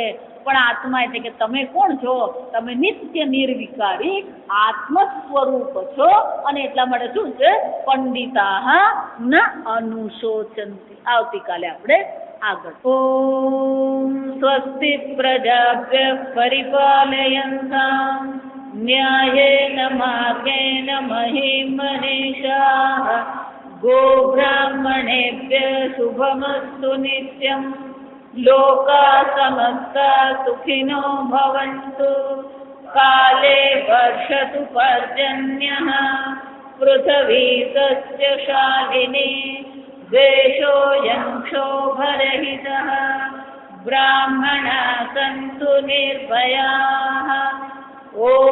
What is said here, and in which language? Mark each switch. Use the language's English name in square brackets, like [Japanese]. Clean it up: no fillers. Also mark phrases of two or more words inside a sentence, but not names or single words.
[Gujarati] પણ આત્મા એટલે કે તમે કોણ છો? તમે નિત્ય નિર્વિકારી આત્મ સ્વરૂપ છો. અને એટલા માટે શું છે? [Sanskrit] पण्डिताः न अनुशोचन्ति. [Gujarati] આવતીકાલે આપણે આગળ. [Sanskrit] ओम स्वस्ति प्रजाभ्यः परिपालयन्तां न्यायेन मार्गेण महीं मनीषाः गोब्राह्मणेभ्यः शुभमस्तु नित्यं लोकाः समस्ताः सुखिनो भवन्तु काले वर्षतु पर्जन्यः पृथिवी सस्यशालिनी देशोऽयं क्षोभरहितः ब्राह्मणाः सन्तु निर्भयाः ॐ